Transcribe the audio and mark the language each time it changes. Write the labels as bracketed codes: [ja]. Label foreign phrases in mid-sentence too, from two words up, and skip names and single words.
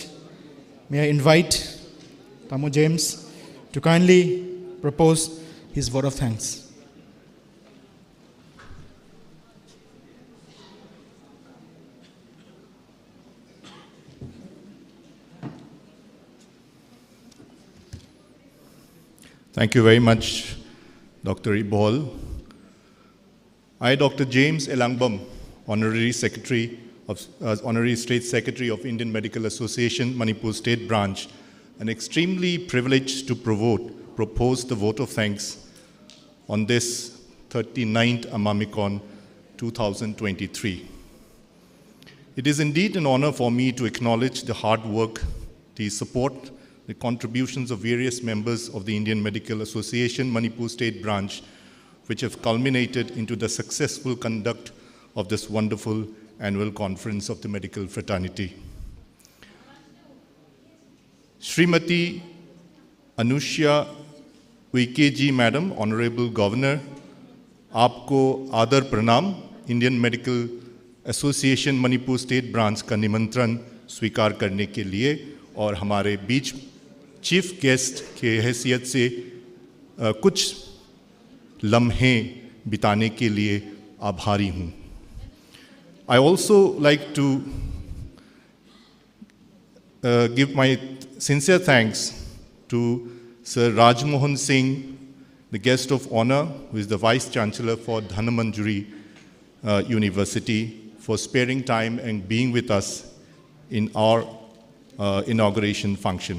[en] May I invite Tamo James to kindly propose his vote of thanks. Thank you very much, Dr. Ibol. I, Dr. James Elangbam, Honorary State Secretary of Indian Medical Association, Manipur State Branch, am extremely privileged to propose the vote of thanks on this 39th AMAMECON 2023. It is indeed an honor for me to acknowledge the hard work, the support, the contributions of various members of the Indian Medical Association Manipur State Branch, which have culminated into the successful conduct of this wonderful annual conference of the medical fraternity. Srimati Anushya Uike ji, Madam, Honorable Governor, [hi] आपको आदर प्रणाम. इंडियन मेडिकल एसोसिएशन मणिपुर स्टेट ब्रांच का निमंत्रण स्वीकार करने के लिए और हमारे बीच [en] chief guest [hi] के हैसियत से कुछ लम्हे बिताने के लिए आभारी हूँ. [en] I also like to give my sincere thanks to Sir Rajmohan Singh, the guest of honor, who is the Vice Chancellor for Dhanamanjuri University, for sparing time and being with us in our inauguration function.